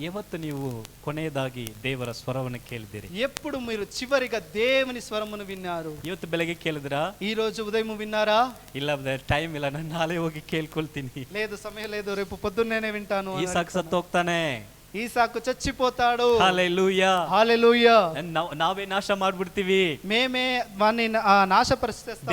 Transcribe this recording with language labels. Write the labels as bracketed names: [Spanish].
[Kannada] ಇವತ್ತು ನೀವು ಕೊನೆಯದಾಗಿ ದೇವರ ಸ್ವರವನ್ನು ಕೇಳಿದಿರಿ. [Telugu] ఎప్పుడు మీరు చివరిగా దేవుని స్వరమును విన్నారు? [Kannada] ಇವತ್ತು ಬೆಳಗ್ಗೆ ಕೇಳಿದ್ರಾ? [Telugu] ఈ రోజు ఉదయం విన్నారా? [Kannada] ಇಲ್ಲ ಟೈಮ್ ಇಲ್ಲ, ನಾನು ನಾಳೆ ಹೋಗಿ ಕೇಳ್ಕೊಳ್ತೀನಿ. [Telugu] లేదు, సమయం లేదు, రేపు పొద్దున్నేనే వింటాను. [Kannada] ಈಸಾಕ್ ಸತ್ತು ಹೋಗ್ತಾನೆ, [Telugu] ఈసాకు చచ్చిపోతాడు. హల్లెలూయా. హల్లెలూయా. [Kannada] ನಾವೇ ನಾಶ ಮಾಡ್ಬಿಡ್ತೀವಿ, [Telugu] మేమే వాన్ని నాశపరిచేస్తాము.